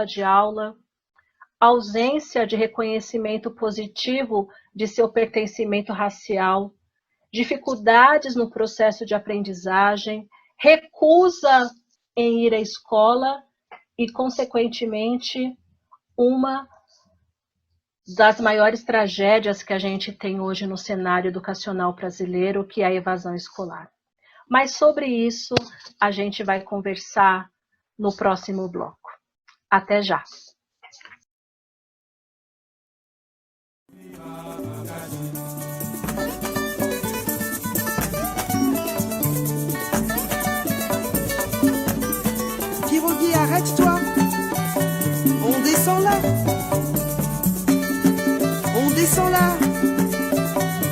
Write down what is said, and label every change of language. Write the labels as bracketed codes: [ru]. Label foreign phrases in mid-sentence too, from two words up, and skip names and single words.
[pt] de aula, ausência de reconhecimento positivo de seu pertencimento racial, dificuldades no processo de aprendizagem, recusa em ir à escola e, consequentemente, uma das maiores tragédias que a gente tem hoje no cenário educacional brasileiro, que é a evasão escolar. Mas sobre isso a gente vai conversar no próximo bloco. Até já! [fr] Kirogi, arrête-toi! On descend là! On descend là!